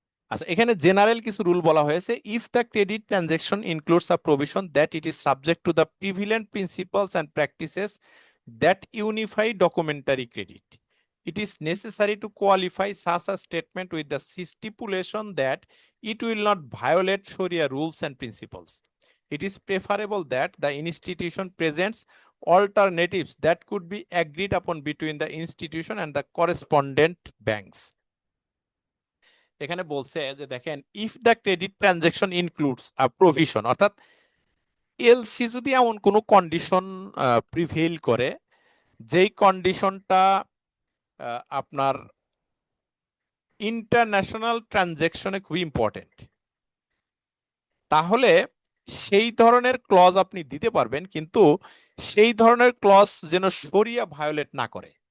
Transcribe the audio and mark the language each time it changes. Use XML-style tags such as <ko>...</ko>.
<bn>আচ্ছা, এখানে জেনারেল কিছু রুল বলা হয়েছে।</bn> <en>If the credit transaction includes a provision that it is subject to the prevalent principles and practices that unify documentary credit, it is necessary to qualify such a statement with the stipulation that it will not violate Sharia rules and principles. It is preferable that the institution presents alternatives that could be agreed upon between the institution and the correspondent banks.</en> <bn>এখানে বলছে যে দেখেন,</bn> <en>if the credit transaction includes a provision,</en> <bn>অর্থাৎ LC যদি এমন কোনো condition prevail করে যেই কন্ডিশনটা আপনার ইন্টারন্যাশনাল ট্রানজেকশনে খুব ইম্পর্টেন্ট, তাহলে সেই ধরনের ক্লজ আপনি দিতে পারবেন, কিন্তু সেই ধরনের ক্লজ যেন শরিয়া ভায়োলেট না করে।</bn>